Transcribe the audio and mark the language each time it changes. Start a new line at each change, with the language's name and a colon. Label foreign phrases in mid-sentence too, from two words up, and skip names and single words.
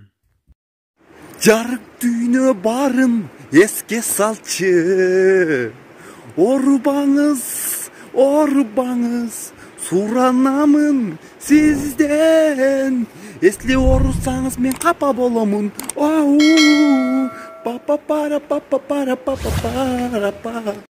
Kyrgyz: Жарык дүйнө барын эске салчы, орубаңыз, орубаңыз, суранамын сизден. Эсли орусаңыз мен капа боломун. Ау, па па пара па па пара па па пара па.